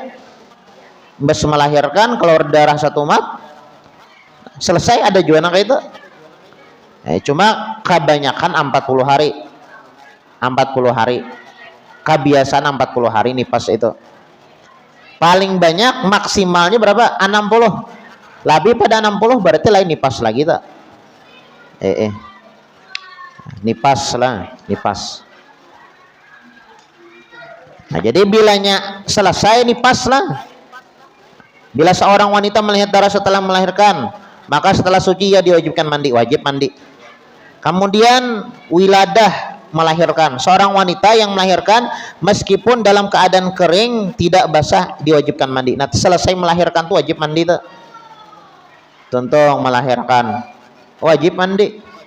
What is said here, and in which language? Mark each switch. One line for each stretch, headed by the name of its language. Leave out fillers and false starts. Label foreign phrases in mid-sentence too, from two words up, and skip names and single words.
Indonesian: Mbak melahirkan keluar darah 1 mat selesai, ada juga yang kayak itu. Cuma kebanyakan 40 hari. Kebiasaan 40 hari nipas itu. Paling banyak maksimalnya berapa? 60. Lebih pada 60 berarti lain nipas lagi tak? Nipas.
Banjar: Nah jadi bilanya selesai nipas lah.
Indonesian: Bila seorang wanita melihat darah setelah melahirkan, maka setelah suci ia diwajibkan mandi, wajib mandi. Kemudian wiladah melahirkan. Seorang wanita yang melahirkan meskipun dalam keadaan kering tidak basah diwajibkan mandi. Nah, selesai melahirkan tuh wajib mandi tuh. Contoh melahirkan wajib mandi.